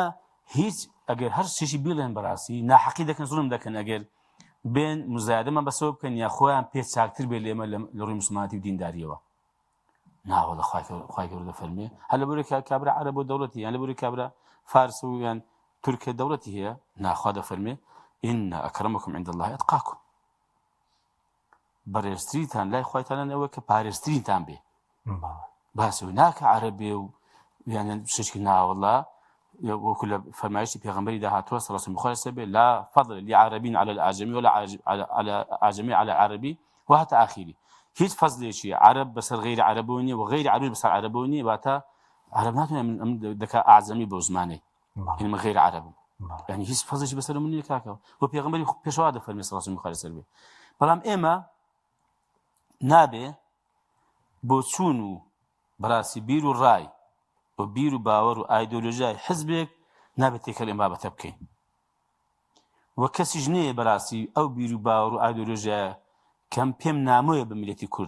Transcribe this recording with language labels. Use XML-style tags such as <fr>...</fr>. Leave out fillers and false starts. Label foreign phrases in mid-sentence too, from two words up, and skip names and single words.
<ckb>هیچ ئەگەر هەر شتێکی بیڵێن بەڕاستی ناحەقی دەکەن زوڵم دەکەن ئەگەر بێن مزایدەمان بەسەوە بکەن یا خۆیان پێ چاکتر بێ لێمە لە ڕووی موسڵمانەتی و دینداریەوە ناوەڵە خوای گەورە دەفەرمێ هەر لەبەرەوەی کابرا عەرەب و دەوڵەتی یان لەبەرەوەی کابرا فارس و یان تورکیا دەوڵەتی هەیە ناخوا دەفەرمێ</ckb> <ar>ئین ئەکرەمەکم عند الله ئەتقاکم</ar> <ckb>بەڕێزترینتان لای خوای تەعالی ئەوە کە پارێزترینتان بێ باسەوەی ناکە عەرەبێ و یان شتێکی ناوەڵە وەکو لە فەرمایشی پێغەمبەری داهاتووە</ckb> <ar>صلی الله عليه وسلم لا فضل لعربي على الأعجمي ولا على أعجمي على عربي وهذا آخري</ar> <ckb>هیچ فەزلێکی عەرەب بەسەر غەیری عەرەبەوە نییە و غەیری عەرەبی بەسەر عەرەبەوە نییە واتە عەرەب ناتوانێت من دەکا ئاعجەمی بۆ زمانێ یعنی من غەیری عەرەبم یعنی هیچ فەزلێکی بەسەر من نییە کاکەوە و پێغەمبەری پێشەوا دەفەرمێ</ckb> <ar>صلی الله عليه وسلم</ar> <ckb>بەڵام ئێمە نابێ بۆ چوون و بەڕاستی بیر و ڕای و بیر و باوەڕ و ئایدۆلۆژیای حزبێک نابێت تێکەڵ ئێمە بابەتە بکەین وە کەسیش نییە بەڕاستی ئەو بیر و باوەڕ و ئایدۆلۆژیایە کەم پێم نامۆیە بە میلەتی کورد</ckb>